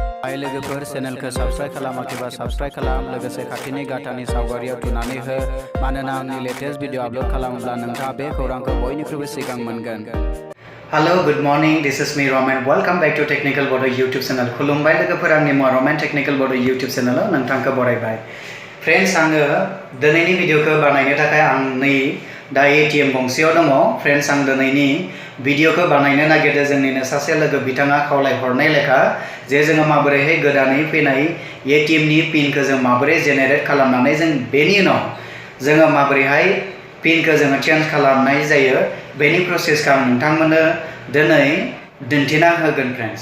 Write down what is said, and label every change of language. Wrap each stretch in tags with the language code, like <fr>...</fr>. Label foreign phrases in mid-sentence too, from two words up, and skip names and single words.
<brx>हाय लोगोफोर चेनेलखौ साबस्क्राइब खालामाखैबा साबस्क्राइब खालाम लोगोसे खाथिनि गाथानि सावगारियाव थुनानै हो मानोना आंनि लेटेस्ट भिडिअ आपलोड खालामोब्ला नोंथाङा बे खौरांखौ बयनिख्रुइबो सिगां मोनगोन।</brx> <en>Hello, good morning. This is me Ramen. Welcome back to Technical Bodo YouTube channel.</en> <brx>खुलुमबाय लोगोफोर आंनि Ramen Technical Bodo YouTube channel नोंथांखौ बरायबाय। फ्रेंड्स आङो दिनैनि भिडिअखौ बानायनो थाखाय आं नै दा ATM गंसेयाव दङ। फ्रेंड्स आं दिनैनि भिडिअखौ बानायनो नागिरदों जोंनिनो सासे लोगो बिथाङा खावलायहरनाय लेखा जे जोङो माबोरैहाय गोदानै फैनाय ATM नि पिनखौ जों माबोरै जेनेरेट खालामनानै जों बेनि उनाव जोङो माबोरैहाय पिनखौ जोङो चेन्ज खालामनाय जायो बेनि प्रसेसखौ आं नोंथांमोननो दिनै दिन्थिना होगोन फ्रेंड्स।</brx>